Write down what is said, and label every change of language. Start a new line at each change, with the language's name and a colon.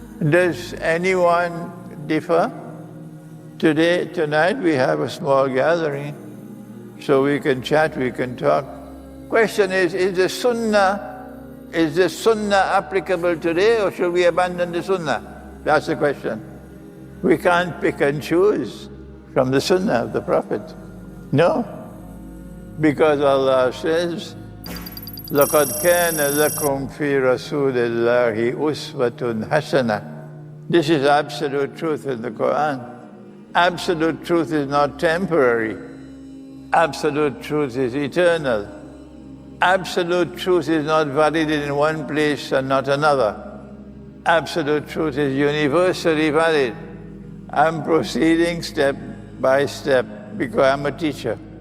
English: Does anyone differ? Tonight we have a small gathering, so we can chat, we can talk. Question is the sunnah applicable today, or should we abandon the sunnah? That's the question. We can't pick and choose from the sunnah of the Prophet. No. Because Allah says,
Arabic: لَقَدْ كَانَ لَكُمْ فِي رَسُولِ اللَّهِ أُسْوَةٌ حَسَنَةٌ.
English: This is absolute truth in the Quran. Absolute truth is not temporary. Absolute truth is eternal. Absolute truth is not valid in one place and not another. Absolute truth is universally valid. I'm proceeding step by step because I'm a teacher.